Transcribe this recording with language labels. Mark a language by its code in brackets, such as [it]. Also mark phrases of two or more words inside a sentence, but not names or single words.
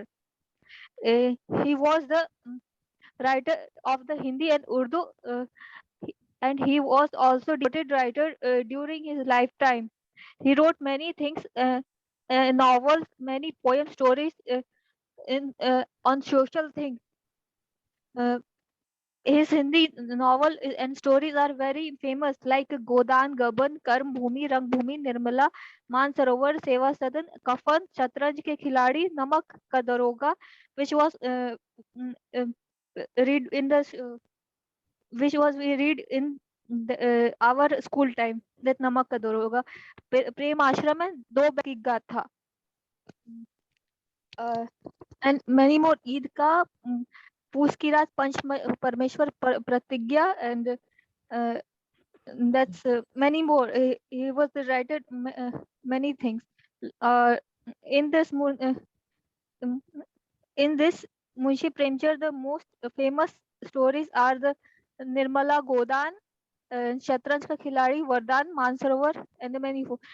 [en] He was the writer of the Hindi and Urdu, and he was also devoted writer during his lifetime. He wrote many things, novels, many poems, stories in on social things. Uh, his Hindi novel and stories are very famous, like Godan, Gaban, Karm Bhumi, Rang Bhumi, Nirmala, Mansarovar, Seva Sadan, Kafan, Shatranj ke Khiladi, Namak ka Daroga, which was mm, uh, read in the which was we read in our school time. That Namak ka Daroga, Prem Ashram and Do Ki Gatha, uh, and many more. Eid ka पूस की रात पंच परमेश्वर प्रतिज्ञा and uh, that's many more. He was the writer many things. Uh, in this um, in this Munshi Premchand, the most famous stories are the Nirmala Godan, Shatranj ka Khiladi, Vardhan, Mansarovar, and the many more.